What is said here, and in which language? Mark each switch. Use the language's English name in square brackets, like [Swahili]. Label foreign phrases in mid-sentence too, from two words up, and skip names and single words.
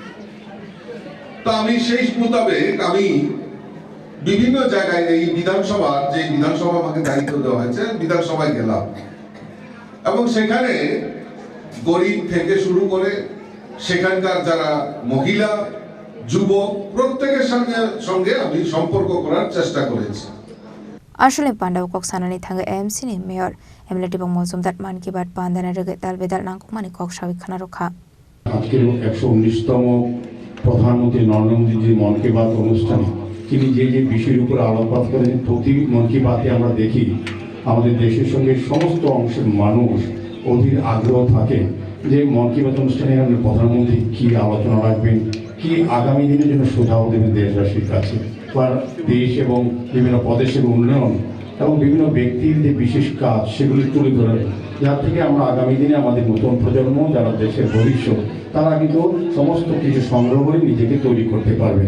[Bangla] তো আমি সেই মোতাবেক আমি বিভিন্ন জায়গায় এই বিধানসভা, যে বিধানসভা আমাকে দায়িত্ব দেওয়া হয়েছে, বিধানসভায় গেলাম এবং সেখানে গরিব থেকে শুরু করে সেখানকার যারা মহিলা, যুবক, প্রত্যেকের সঙ্গে আমি সম্পর্ক করার চেষ্টা করেছি। [Kok Borok] আসলে পান্ডাव कक सानानि थांगे एएमसी नि मेयर एमएलए दीपक मजूमदार मान की बात पांदाना रगे दाल बेदाल नांगकुमानि कक सावि खाना रखा [Bangla] আজকের 119তম প্রধানমন্ত্রী নরেন্দ্র মোদীজির মন কি বাত অনুষ্ঠানে তিনি যে যে বিষয়ের উপর আলোকপাত করেন, প্রতি মন কি বাতে আমরা দেখি আমাদের দেশের সঙ্গে সমস্ত অংশের মানুষ অধীর আগ্রহ থাকে যে মন কি বাত অনুষ্ঠানে প্রধানমন্ত্রী কি আলোচনা রাখবেন, কি আগামী দিনের জন্য সুঝাও দেবেন দেশবাসীর কাছে, বা দেশ এবং বিভিন্ন প্রদেশের উন্নয়ন এবং বিভিন্ন ব্যক্তির যে বিশেষ কাজ সেগুলি তুলে ধরে, যার থেকে আমরা আগামী দিনে আমাদের নতুন প্রজন্ম যারা দেশের ভবিষ্যৎ তারা কিন্তু সমস্ত কিছু সংগ্রহ করে নিজেকে তৈরি করতে পারবে।